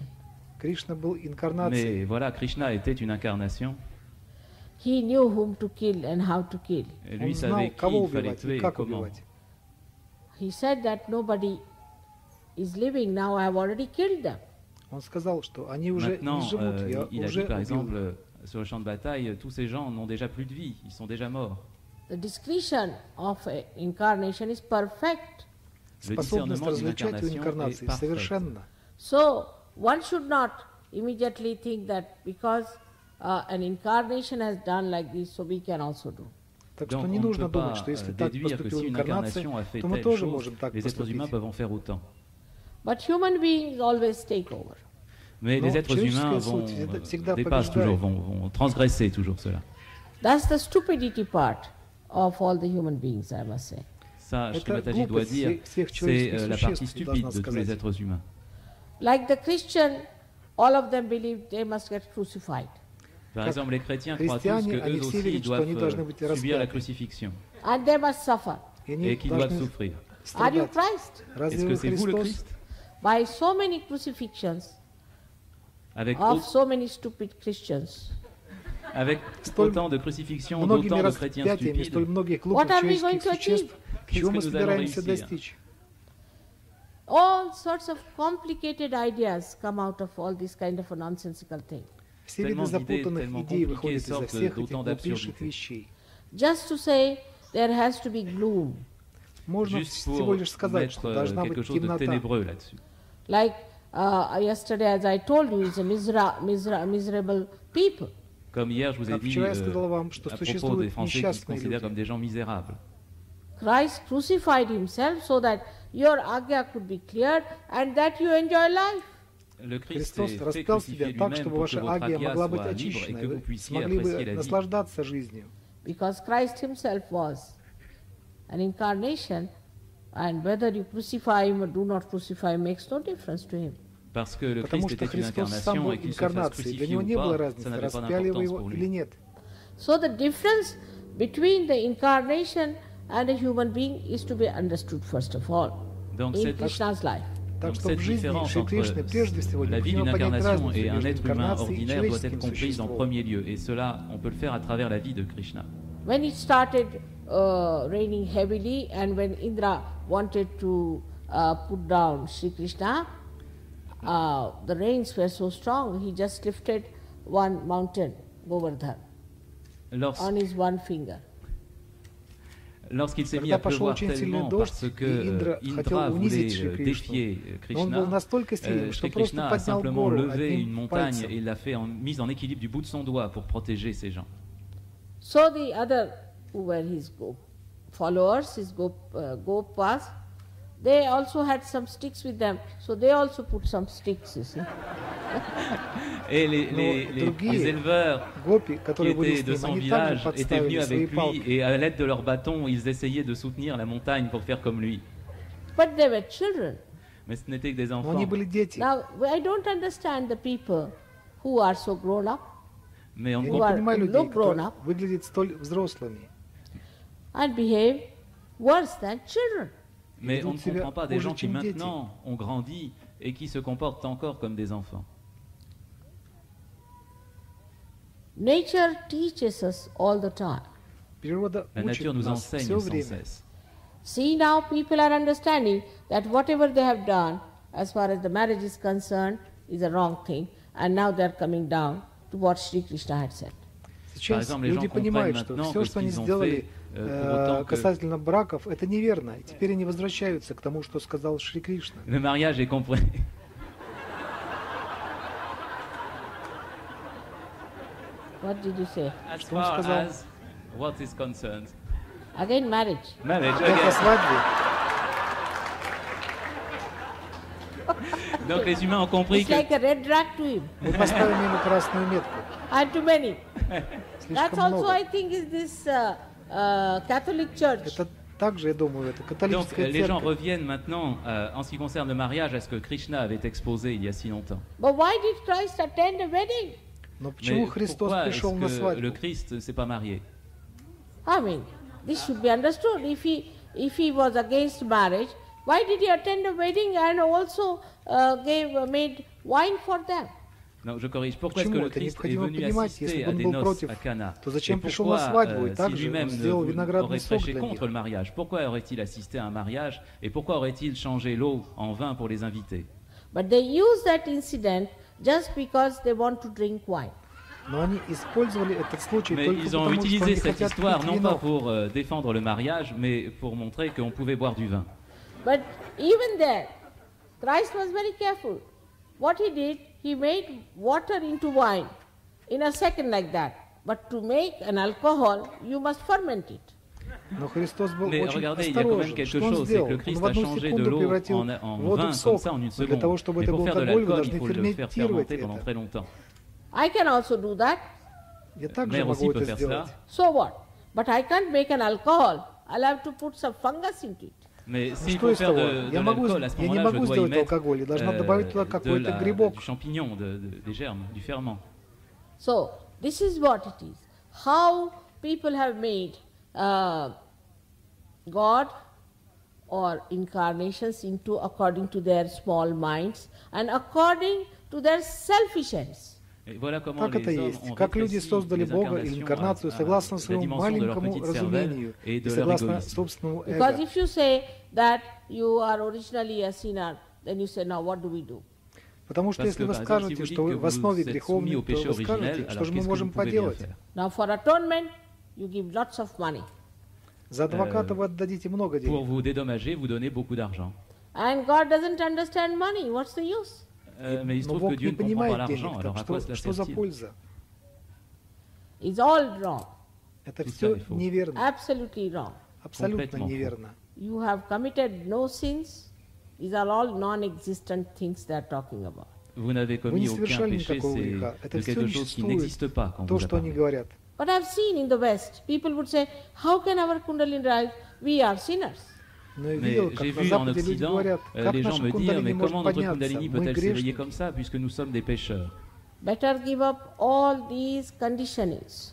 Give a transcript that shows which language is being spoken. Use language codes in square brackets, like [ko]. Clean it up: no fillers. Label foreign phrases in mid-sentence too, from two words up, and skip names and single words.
[ru] Кришна был инкарнацией. [fr] Mais voilà, Krishna était une incarnation. [en] He knew whom to kill and how to kill. [fr] Et lui [ru] Он [fr] savait [ru] знал, [fr] qui [ru] кого [fr] il fallait [ru] убивать [fr] tuer [ru] и [fr] et [ru] как [fr] comment. [ru] убивать. [en] He said that nobody is living now, I have already killed them. [ru] Он сказал, что они уже [fr] Maintenant, [ru] не живут, я [fr] il a [ru] уже [fr] dit par [ru] убил [fr] exemple, [ru] их. [fr] sur le champ de bataille, tous ces gens n'ont déjà plus de vie, ils sont déjà morts. [en] The discretion of incarnation is perfect. [fr] Le [ru] Способность [fr] discernement d'une [ru] различать у [fr] incarnation est [ru] инкарнации [fr] parfait. [ru] совершенно. [en] So, one should not immediately think that because an incarnation has done like this, so we can also do. [ru] Так что [fr] Donc [ru] не [fr] on ne [ru] нужно [fr] peut [ru] думать, [fr] pas [ru] что если так [fr] déduire que [ru] поступила [fr] si une [ru] инкарнация, [fr] incarnation a fait [ru] то мы [fr] telle [ru] тоже [fr] chose, [ru] можем так [fr] les êtres humains [ru] поступить. [fr] peuvent en faire autant. [en] But human beings always take over. [fr] Mais Non, les êtres humains [ru] человеческая [fr] vont [ru] суть всегда [fr] dépassent [ru] побеждает. [fr] toujours, vont transgresser toujours cela. [en] That's the stupidity part of all the human beings, I must say. [fr] Ça, Shri [ru] Это [fr] Mataji doit [ru] глупость [fr] dire, [ru] всех [fr] c'est [ru] человеческих [fr] la partie [ru] существ, [fr] stupide [ru] должна [fr] de tous les [ru] сказать. [fr] êtres humains. [en] Like the Christian, all of them believe they must get crucified. [fr] Par [ru] Как [fr] exemple, les chrétiens croient tous [ru] христиане, [fr] qu'eux [ru] они все [fr] aussi [ru] верят, что они должны [fr] doivent [ru] быть [fr] subir la [ru] распяты. [fr] crucifixion [en] And they must suffer. [ru] И они [fr] et qu'ils doivent [ru] должны [fr] souffrir. [en] Are you [ru] страдать. [en] Christ? [ru] Разве [fr] Est-ce que [ru] вы [fr] c'est vous le [ru] Христос? [fr] Christ? [en] By so many crucifixions, [fr] avec, [en] of so many stupid Christians. [fr] avec [ru] Столь [fr] autant de crucifixions, [ru] многими [fr] d'autant de chrétiens [ru] распятиями, столь [fr] stupides, [ru] многих [en] What [ru] глупых [en] are we going [ru] человеческих [en] to [ru] существ, чего мы [fr] Qu'est-ce que nous allons [ru] собираемся [fr] réussir? [ru] достичь? [en] All sorts of complicated ideas come out of all this kind of a nonsensical thing. [ru] Все виды [fr] Tellement d'idées, [ru] запутанных [fr] tellement [ru] идей [fr] compliquées [ru] выходят изо [fr] sortent [ru] всех этих [fr] d'autant [ru] глупейших [fr] d'absurdités. [ru] вещей. [en] Just to say there has to be gloom. [ru] Можно [fr] juste [ru] всего [fr] pour [ru] лишь сказать, что [fr] mettre [ru] должна [fr] quelque [ru] быть [fr] chose de [ru] темнота. [fr] ténébreux là-dessus. [en] Like yesterday, as I told you, it's a miserable people. [fr] Comme hier, je vous ai [ru] Как [fr] dit [ru] вчера я сказал вам, что [fr] à propos des [ru] существуют [fr] Français qui se [ru] несчастные [fr] considèrent [ru] люди. [fr] comme des gens misérables. [en] Christ crucified himself so that your agya could be cleared and that you enjoy life. [fr] Le Christ [ru] Христос [fr] s'est fait [ru] распял [fr] crucifier [ru] себя так, [fr] lui-même [ru] чтобы [fr] pour que [ru] ваша [fr] votre [ru] агия [fr] agya [ru] могла быть [fr] soit libre et [ru] очищена, [fr] que [ru] и [fr] vous [ru] вы [fr] puissiez [ru] смогли [fr] apprécier [ru] бы [fr] la vie. [ru] наслаждаться жизнью. [en] Because Christ himself was an incarnation, and whether you crucify him or do not crucify him makes no difference to him. [fr] Parce que le [ru] Потому [fr] Christ [ru] что [fr] était une [ru] Христос сам [fr] incarnation [ru] был [fr] et qu'il se fasse [ru] инкарнацией. Для [fr] crucifier [ru] него [fr] ou [ru] не было [fr] pas, ça [ru] разницы, [fr] n'avait pas [ru] распяли вы [fr] d'importance [ru] его [fr] pour [ru] или [fr] lui. [ru] нет. [en] So the difference between the incarnation and a human being is to be understood first of all [fr] Donc [en] in [fr] cette, [en] Krishna's life. [ru] Так [fr] donc [ru] что в [fr] cette [ru] жизни [fr] différence [ru] Шри [fr] entre [ru] Кришны прежде всего [fr] la vie [ru] необходимо [fr] d'une [ru] понять [fr] incarnation [ru] разницу [fr] et un [ru] между [fr] être humain [ru] инкарнацией и [fr] ordinaire doit être [ru] человеческим [fr] comprise en [ru] существом. [fr] premier lieu. Et cela, on peut le faire à travers la vie de Krishna. [en] When it started raining heavily and when Indra wanted to put down Shri Krishna, the rains were so strong, he just lifted one mountain, Govardhan, on his one finger. [fr] Lorsqu'il s'est mis [ru] Когда [fr] à [ru] пошел [fr] pleuvoir [ru] очень сильный [fr] tellement [ru] дождь, [fr] parce que [ru] и Индра хотел [fr] Indra [ru] унизить Шри [fr] voulait [ru] Кришну, [fr] défier [ru] но он был [fr] Krishna, [ru] настолько сильным, что [fr] Shri [ru] просто [fr] Krishna a [ru] поднял [fr] simplement [ru] гору [fr] levé une [ru] одним [fr] montagne [ru] пальцем. [fr] et l'a fait mise en équilibre du bout de son doigt pour protéger ses gens. [en] So the other who were his followers, his gopas, they also had some sticks with them, so they also put some sticks, you see. [fr] Et [ru] Но другие [fr] les éleveurs [ru] гопи, [fr] qui [ru] которые были [fr] étaient [ru] с [fr] de [ru] ним, [fr] son [ru] они также [fr] village étaient venus [ru] подставили свои [fr] avec lui [ru] палки. [fr] et à l'aide de leurs bâtons, ils essayaient de soutenir la montagne pour faire comme lui. [en] But they were children. [fr] Mais ce n'étaient que des [ru] Но [fr] enfants. [ru] они были дети. [en] Now, I don't understand the people who are so grown up [fr] Mais on [ru] Я [fr] ne [ru] не [en] are [ru] понимаю людей, [en] look grown [ru] которые [en] up. [ru] выглядят столь взрослыми. [en] and behave worse than children. [fr] Mais on ne [ru] ведут себя [fr] comprend pas des [ru] хуже, [fr] gens qui [ru] чем дети. [fr] maintenant ont grandi et qui se comportent encore comme des enfants. [en] Nature teaches us all the time. [ru] Природа [fr] La [ru] учит [fr] nature nous [ru] нас [fr] enseigne [ru] все [fr] sans [ru] время. [fr] cesse. [en] See, now people are understanding that whatever they have done, as far as the marriage is concerned, is a wrong thing, and now they are coming down to what Shri Krishna had said. [ru] Сейчас [fr] exemple, les [ru] люди [fr] gens [ru] понимают, [fr] comprennent [ru] что [fr] maintenant [ru] все, [fr] que [ru] что [fr] ce [ru] они [fr] qu'ils ont [ru] сделали [fr] fait, pour autant que- [ru] касательно браков, это неверно. И теперь они возвращаются к тому, что сказал Шри Кришна. [fr] Le mariage est compris. [en] What did you say? As [ru] Что он [en] far [ru] сказал? [en] as what is concerned. Again, marriage. Marriage, [ru] Опять о [en] again. [ru] свадьбе. [fr] Donc les humains ont compris [en] It's [fr] que [en] like a red rag to him, [ru] Мы поставим ему красную метку. [en] and to many. That's [ru] Слишком [en] also, I [ru] много. [en] think, is this Catholic Church. [ru] Это также, я думаю, это [fr] donc [ru] католическая [fr] les gens [ru] церковь. [fr] reviennent maintenant en ce qui concerne le mariage à ce que Krishna avait exposé il y a si longtemps. [en] But why did Christ attend a wedding? [ru] Но почему [fr] Mais [ru] Христос [fr] pourquoi [ru] пришел на [fr] est-ce que le [ru] свадьбу? [fr] Christ ne s'est pas marié? [en] I mean, this should be understood. If he was against marriage, why did he attend a wedding and also made wine for them? [fr] Non, je corrige. Pourquoi est-ce que [ru] Почему [fr] le [ru] это [fr] Christ est [ru] необходимо [fr] venu [ru] понимать, [fr] assister [ru] если [fr] à [ru] бы он [fr] des [ru] был [fr] noces [ru] против, [fr] à Cana? [ru] то зачем [fr] Et [ru] пришел [fr] pourquoi, [ru] на свадьбу и [fr] si [ru] также [fr] lui-même [ru] он сделал [fr] aurait [ru] виноградный сок [fr] prêché [ru] для них? [fr] contre le mariage, pourquoi aurait-il assisté à un mariage et pourquoi aurait-il changé l'eau en vin pour les invités? [en] But they use that incident just because they want to drink wine. [ru] Но они использовали этот случай [fr] Mais [ru] только [fr] ils ont [ru] потому, что [fr] utilisé [ru] они [fr] cette [ru] хотят [fr] histoire [ru] пить [fr] non pas [ru] вино. [fr] pour défendre le mariage, mais pour montrer qu'on pouvait boire du vin. [en] But even there, Christ was very careful. What he did, he made water into wine in a second like that. But to make an alcohol, you must ferment it. [ru] Но Христос был [fr] Mais [ru] очень [fr] regardez, il y a quand même [ru] осторожен. [fr] quelque [ru] Что он [fr] chose, c'est [ru] сделал? [fr] que le [ru] Он [fr] Christ [ru] в [fr] a [ru] одну [fr] changé de [ru] секунду [fr] l'eau [ru] превратил [fr] en [ru] воду [fr] vin [ru] в [fr] comme [ru] сок. [fr] ça en une [ru] Но для [fr] seconde. [ru] того, чтобы [fr] Mais [ru] это [fr] pour [ru] был [fr] faire de [ru] алкоголь, вы [fr] l'alcool, il [ru] должны [fr] faut le faire [ru] ферментировать [fr] fermenter pendant [ru] это. [fr] très longtemps. [en] I can also do that. [ru] Я также [fr] Mère [ru] могу [fr] aussi peut [ru] это [fr] faire [ru] сделать. [fr] cela. [en] So what? But I can't make an alcohol. I'll have to put some fungus into it. [fr] Mais [ru] Ну [fr] s'il [ru] что [fr] faut [ru] из [fr] faire [ru] того? [fr] de [ru] Я [fr] l'alcool, à ce [ru] не [fr] moment-là, je [ru] могу [fr] dois y [ru] сделать [fr] mettre [ru] алкоголь. Я должна добавить туда какой-то грибок. [fr] du champignon, des germes, du ferment. [en] So this is what it is. How people have made God or incarnations into according to their small minds and according to their selfish ends. [fr] Et voilà comment [ru] Так это [fr] les hommes [ru] есть. [fr] ont [ru] Как люди [fr] rétréci [ru] создали [fr] les [ru] Бога или [fr] incarnations [ru] инкарнацию [fr] à [ru] согласно [fr] la [ru] своему [fr] dimension de leur [ru] маленькому [fr] petite cervelle [ru] разумению [fr] et [ru] и [fr] de leur [ru] согласно [fr] égoïsme. [ru] собственному [en] Because [ru] эго. [en] if you say that you are originally a sinner, then you say, now what do we do? [ru] Потому что [fr] Parce [ru] если [fr] que, [ru] вы [fr] par exemple, si [ru] скажете, [fr] vous [ru] что [fr] dites [ru] вы [fr] que [ru] в основе [fr] vous êtes soumis [ru] греховны, [fr] au [ru] то [fr] péché [ru] вы [fr] originel, [ru] скажете, что [fr] alors [ru] же мы [fr] qu'est-ce que vous [ru] можем [fr] pouvez bien [ru] поделать? [fr] faire? [en] Now for atonement, you give lots of money. [ru] За адвоката вы отдадите много [fr] Pour [ru] денег. [fr] vous dédommager, vous donnez beaucoup d'argent. [en] And God doesn't understand money. What's the use? [fr] Mais il se [ru] Но [fr] trouve que [ru] Бог [fr] Dieu [ru] не [fr] ne comprend pas [ru] понимает денег. [fr] l'argent, alors [ru] Так [fr] à quoi cela [ru] что за [fr] sert-il? [ru] польза? [en] It's all wrong. [ru] Это [fr] Tout [ru] все [fr] ça est faux. [ru] неверно. [en] Absolutely wrong. [ru] Абсолютно [fr] Complètement faux. [ru] неверно. [en] You have committed no sins. These are all non-existent things they are talking about. [fr] Vous n'avez [ru] Вы не [fr] commis aucun [ru] совершали [fr] péché, [ru] никакого [fr] c'est [ru] греха. Это [fr] de [ru] все [fr] quelque [ru] не [fr] chose qui n'existe [ru] существует. [fr] pas quand [ru] То, [fr] vous [ru] что они [fr] parlez. [ru] говорят. [en] But I've seen in the West, people would say, how can our Kundalini rise? We are sinners. [ru] Но я [fr] Mais [ru] видел, [fr] j'ai [ru] как на [fr] vu en [ru] Западе люди [fr] Occident, [ru] говорят, как [fr] les gens [ru] наша [fr] me dire, [ru] кундалини [fr] mais [ru] может [fr] comment notre [ru] подняться? [fr] Kundalini [ru] Мы [fr] peut-elle s'éveiller [ru] грешники. [fr] comme ça, puisque nous sommes des pécheurs? [en] Better give up all these conditionings.